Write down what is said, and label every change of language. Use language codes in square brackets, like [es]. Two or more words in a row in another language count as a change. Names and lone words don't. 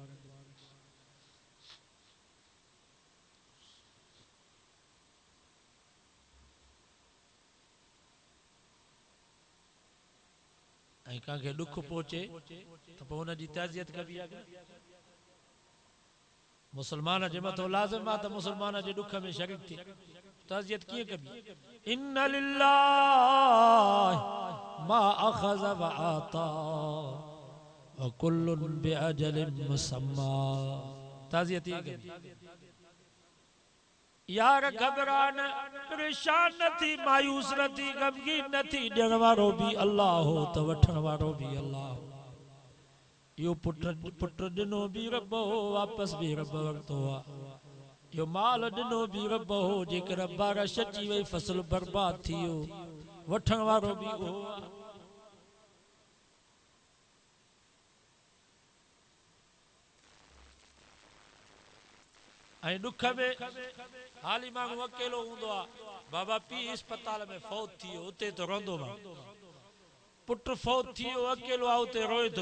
[sd] ऐं कंहिंखे दुख पहुचे त पोइ हुनजी ताज़ियत कबी आहे। मुसलमान जे मथो लाज़िम आहे त मुसलमान जे दुख में शरीक थी, ताज़ियत कीअं कबी? [ar] إن لله ما أخذ وأعطى وكل بأجل مسمى, [sd] ताज़ियत ये कबी। यार घबरा न, परेशान न थी, मायूस न थी, गमगीन न थी, ॾियण वारो भी अल्लाह हो त वठण वारो भी अल्लाह हो। यो पुट ॾिनो भी रब हो, वापस भी रब वरितो आहे। यो माल ॾिनो भी रब हो, जेकर बारिश अची वई, फसल बर्बाद थी वियो, वठण वारो भी उहो आहे। ऐं दुख में हाली माण्हू अकेलो हूंदो आहे, बाबा पीउ अस्पताल में फौत थी वियो, उते तो रोंदो मां, पुट फौत थी वियो, अकेलो आहे, उते रोए थो।